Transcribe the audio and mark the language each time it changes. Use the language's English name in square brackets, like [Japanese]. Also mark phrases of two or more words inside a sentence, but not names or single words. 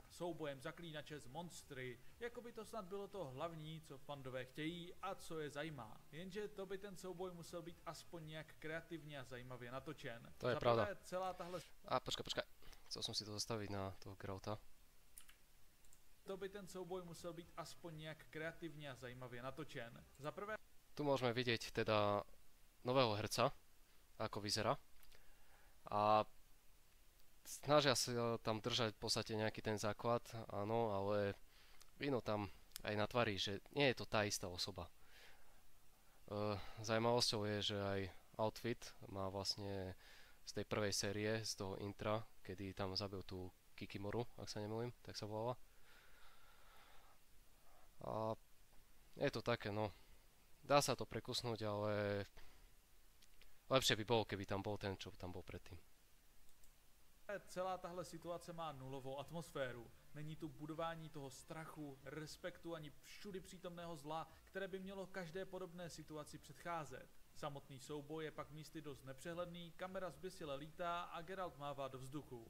[Czech] Soubojem zaklínače s monstry, jako by to snad bylo to hlavní, co fandové chtějí a co je zajímá. Jenže to by ten souboj musel být aspoň nějak kreativně a zajímavě natočen. To je pravda. Celá tahle... [Slovak] Počkaj. Chcel som si to zastaviť na toho Geralta. [Czech] To by ten souboj musel být aspoň nějak kreativně a zajímavě natočen. [Slovak] Za prvé... Tu môžeme vidieť teda nového herca, ako vyzerá. A snažia sa tam držať v podstate nejaký ten základ, áno, ale vidno tam aj na tvári, že nie je to tá istá osoba. Zajímavosťou je, že aj outfit má vlastne z tej prvej série, z toho intra, kedy tam zabil tú Kikimoru, ak sa nemýlim, tak sa volala. A je to také, no, dá sa to prekusnúť, ale lepšie by bolo, keby tam bol ten, čo tam bol predtým. [Czech] Celá tahle situace má nulovou atmosféru. Není tu budování toho strachu, respektu ani všudy přítomného zla, které by mělo každé podobné situaci předcházet. Samotný souboj je pak místy dost nepřehledný, kamera zběsile lítá a Geralt mává do vzduchu.